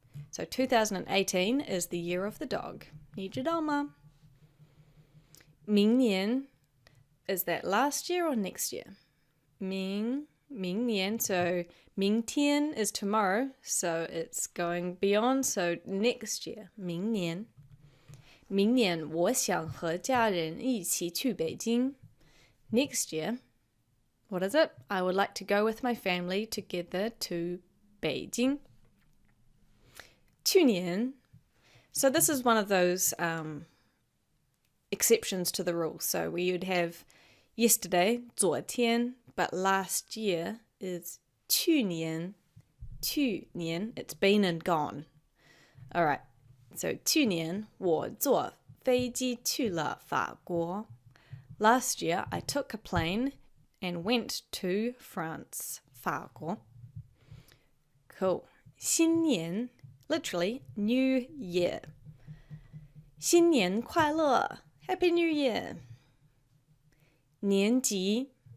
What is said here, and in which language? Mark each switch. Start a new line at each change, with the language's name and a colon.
English: So 2018 is the year of the dog.
Chinese: 你知道吗?
English: 明年 is that last year or next year? 明年, so 明天 is tomorrow, so it's going beyond, so next year, 明年.
Chinese: 明年我想和家人一起去北京.
English: Next year, what is it? I would like to go with my family together to 北京.
Chinese: 去年.
English: So this is one of those exceptions to the rule. So we would have yesterday, 昨天, but last year is 去年, it's been and gone. All right.
Chinese: So 去年我坐飞机去了法国.
English: Last year I took a plane and went to France. 法国.Cool. 新年, literally New Year.
Chinese: 新年快乐.
English: Happy New Year. 年级.